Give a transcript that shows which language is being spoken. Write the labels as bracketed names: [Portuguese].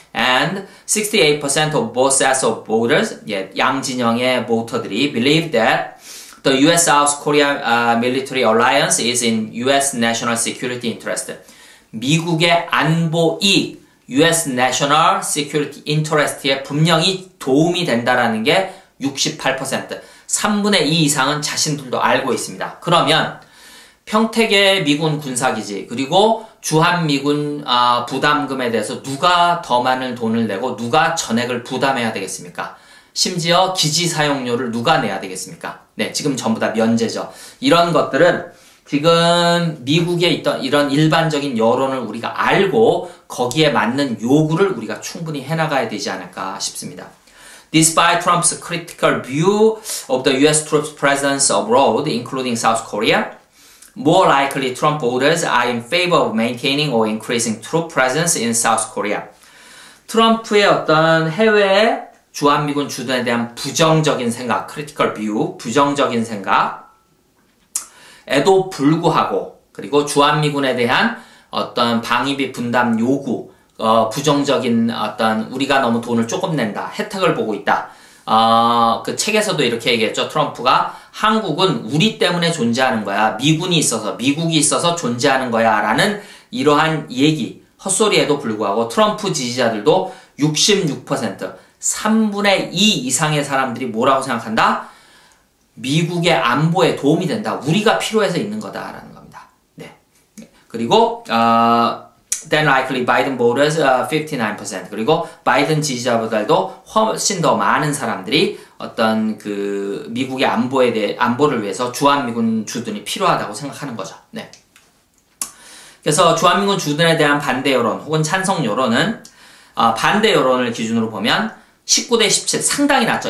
[English] And 68% of both sets of voters, [Korean] 양 진영의 보터들이 [English] believe that the U.S.-South Korea military alliance is in U.S. national security interest. [Korean] 미국의 안보 이익, [English] U.S. national security interest [Korean] 에 분명히 도움이 된다라는 게 68%, 3분의 2 이상은 자신들도 알고 있습니다. 그러면 평택의 미군 군사기지, 그리고 주한미군 부담금에 대해서 누가 더 많은 돈을 내고 누가 전액을 부담해야 되겠습니까? 심지어 기지 사용료를 누가 내야 되겠습니까? 네, 지금 전부 다 면제죠. 이런 것들은 지금 미국에 있던 이런 일반적인 여론을 우리가 알고 거기에 맞는 요구를 우리가 충분히 해나가야 되지 않을까 싶습니다. [English] Despite Trump's critical view of the U.S. troops' presence abroad, including South Korea, more likely Trump voters are in favor of maintaining or increasing troop presence in South Korea. [Korean] 트럼프의 어떤 해외 주한미군 주둔에 대한 부정적인 생각, [English] critical view, [Korean] 부정적인 생각에도 불구하고, 그리고 주한미군에 대한 어떤 방위비 분담 요구, 부정적인 어떤 우리가 너무 돈을 조금 낸다, 혜택을 보고 있다. 그 책에서도 이렇게 얘기했죠. 트럼프가 한국은 우리 때문에 존재하는 거야. 미군이 있어서, 미국이 있어서 존재하는 거야. 라는 이러한 얘기, 헛소리에도 불구하고 트럼프 지지자들도 66%, 3분의 2 이상의 사람들이 뭐라고 생각한다? 미국의 안보에 도움이 된다. 우리가 필요해서 있는 거다라는 겁니다. 네. 그리고 [English] then likely Biden voters 59%. [Korean] 그리고 바이든 지지자보다도 훨씬 더 많은 사람들이 어떤 그 미국의 안보를 위해서 주한미군 주둔이 필요하다고 생각하는 거죠. 네. 그래서 주한미군 주둔에 대한 반대 여론 혹은 찬성 여론은 반대 여론을 기준으로 보면 19대 17 상당히 낮죠.